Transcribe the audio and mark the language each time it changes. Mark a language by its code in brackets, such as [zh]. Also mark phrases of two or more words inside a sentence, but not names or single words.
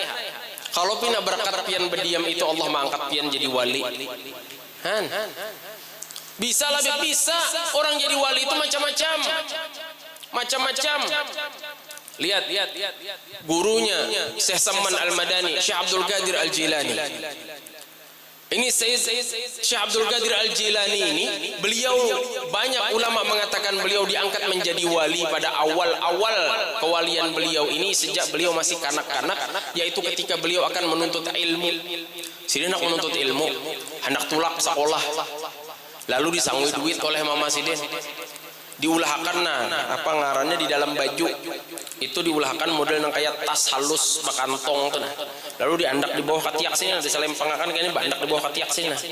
[id] Kalau pina berkat pian berdiam itu Allah mengangkat pian jadi wali. Bisa lah, bisa. Orang jadi wali itu macam-macam. Lihat gurunya Syekh Samman Al-Madani, Syekh Abdul Qadir Al-Jilani. Ini Syekh Abdul Qadir Al-Jilani ini, beliau banyak ulama mengatakan beliau diangkat menjadi wali pada awal-awal kewalian beliau ini sejak beliau masih kanak-kanak, yaitu ketika beliau akan menuntut ilmu. [bjn] Sidin nak menuntut ilmu, hendak tulak sekolah, lalu disangui duit oleh mama Sidin. Diulahkan apa ngarannya di dalam baju itu, diulahkan model nang kayak tas halus bakantong tuh nah. Lalu diandak di bawah ketiak sini, diselempangakan kayaknya bandak di bawah ketiak sini nah.